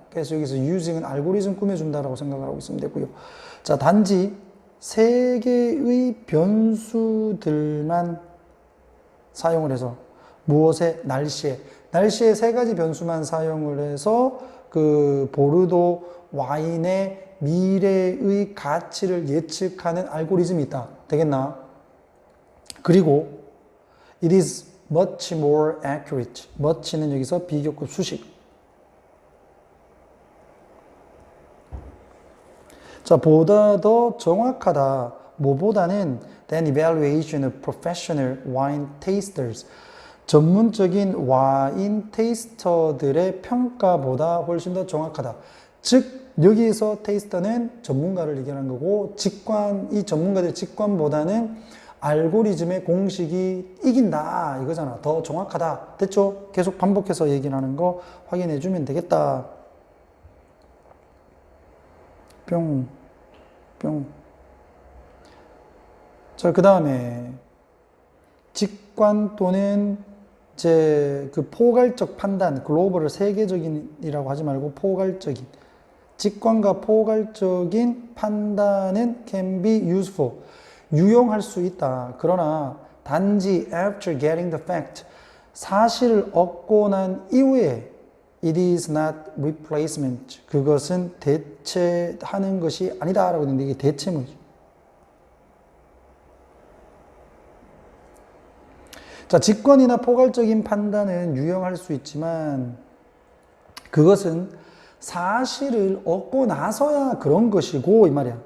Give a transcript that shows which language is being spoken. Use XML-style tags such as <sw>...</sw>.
<ko>그래서 여기서 using은 알고리즘 꾸며준다라고 생각을 하고 있으면 되고요. 자, 단지 세 개의 변수들만 사용을 해서 무엇에? 날씨에 세 가지 변수만 사용을 해서 그 보르도 와인의 미래의 가치를 예측하는 알고리즘이 있다. 되겠나? 그리고</ko> <en>it is much more accurate.</en> <ko>much는 여기서 비교급 수식. 자, 보다 더 정확하다. 뭐보다는</ko> <en>than evaluation of professional wine tasters.</en> <ko>전문적인 와인 테이스터들의 평가보다 훨씬 더 정확하다. 즉 여기서 테이스터는 전문가를 얘기하는 거고 이 전문가들의 직관보다는 알고리즘의 공식이 이긴다 이거잖아. 더 정확하다. 됐죠? 계속 반복해서 얘기를 하는 거 확인해 주면 되겠다. 뿅. 자, 그 다음에 직관 또는 이제 그 포괄적 판단, 글로벌을 세계적인이라고 하지 말고 포괄적인 직관과 포괄적인 판단은</ko> <en>can be useful.</en> <ko>유용할 수 있다. 그러나 단지</ko> <en>after getting the fact,</en> <ko>사실을 얻고 난 이후에</ko> <en>it is not replacement.</en> <ko>그것은 대체하는 것이 아니다라고 했는데 이게 대체문이죠. 자, 직관이나 포괄적인 판단은 유용할 수 있지만 그것은 사실을 얻고 나서야 그런 것이고 이 말이야.</ko>